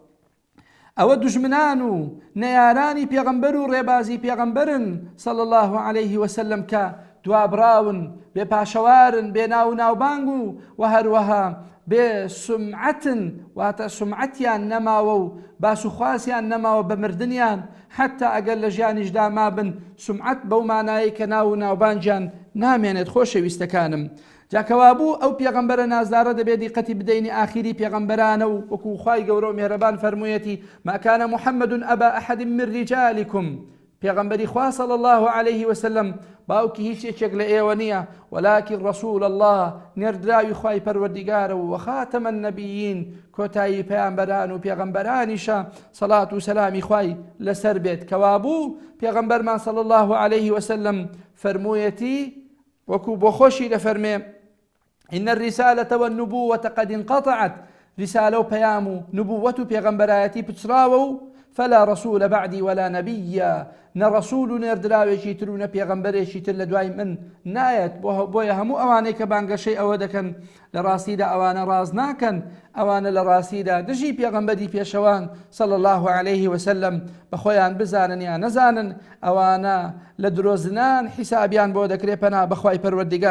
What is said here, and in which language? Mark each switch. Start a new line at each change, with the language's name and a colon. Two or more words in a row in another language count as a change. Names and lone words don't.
Central Kurdish: ئەوە دوژمنان و نەیارانی پێغەمبەر و ڕێبازی پێغەمبەرن
Arabic: صلی الله عليه وسلم
Central Kurdish: کە دوابراون، بێ پاشەوارن، بێ ناو ناوبانگ و هەروەها بێ سمعەتن، واتە سمعەتیان نەماوە و باس و خواسیان نەماوە بە مردنیان، حتا ئەگەر لە ژیانیشدا مابن سمعەت بەو مانایی کە ناو ناوبانجیان نامێنێت. خۆشەویستەکانم، جاکەوابوو ئەو پێغەمبەرە نازدارە دەبێت دیقەتی بدەینی ئاخری پێغەمبەرانە و وەکو خوای گەورە و مێرەبان فەرموویەتی
Arabic: ما كان محمد أبا أحد من رجالكم.
Central Kurdish: پێغەمبەری خوا
Arabic: صلی الله عليه وسلم
Central Kurdish: باوکی هیچ یەکێک لە ئێوە نییە،
Arabic: ولكن رسول الله
Central Kurdish: نێردراوی خوای پەروەردیگارە و
Arabic: وخاتم النبیین،
Central Kurdish: کۆتایی پەیامبەران و پێغەمبەرانیشە سەڵات و سەلامی خوای لەسەر بێت. کەوابوو پێغەمبەرمان
Arabic: صلی الله عليه وسلم
Central Kurdish: فەرموویەتی وەکو بۆ خۆشی دەفەرمێ
Arabic: إن الرسالة والنبوة قد انقطعت.
Central Kurdish: رسالة و پەیام و نبووەت و پێغەمبەرایەتی پچراوە و
Arabic: فلا رسول بعدي ولا نبي.
Central Kurdish: نرسول نێردراوێکی تر و نە پێغەمبەرێکی تر لە دوای من نایەت. بۆیە هەموو ئەوانەی کە بانگەشەی ئەوە دەکەن لە ڕاستیدا ئەوانە ڕاز ناکەن، ئەوانە لە ڕاستیدا دژی پێغەمبەری پێشەوان
Arabic: صلی الله عليه وسلم
Central Kurdish: بەخۆیان بزانن یا نەزانن، ئەوانە لە درۆزنان حیسابیان بۆ دەکرێت پەنا بەخوای پەروەردیگار.